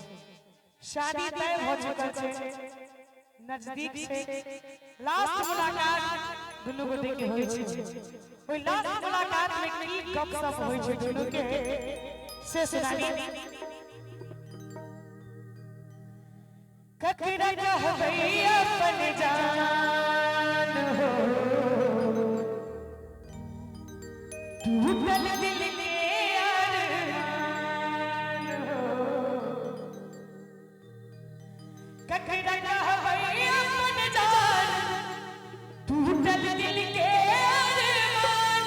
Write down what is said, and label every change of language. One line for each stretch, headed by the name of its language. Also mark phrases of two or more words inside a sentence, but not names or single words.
Maithili: शादी तय भ चुकल छै, नजदीक छै, लास्ट मुलाकात दुनू गोटे के होय छै। ओई लास्ट मुलाकात में की गपशप होय छै दुनू के से सुनानी। ककरा कहबै अपन जान हो, टूटल दिल के अरमान हो। ककरा कहबै अपन जान, टूटल दिल के अरमान।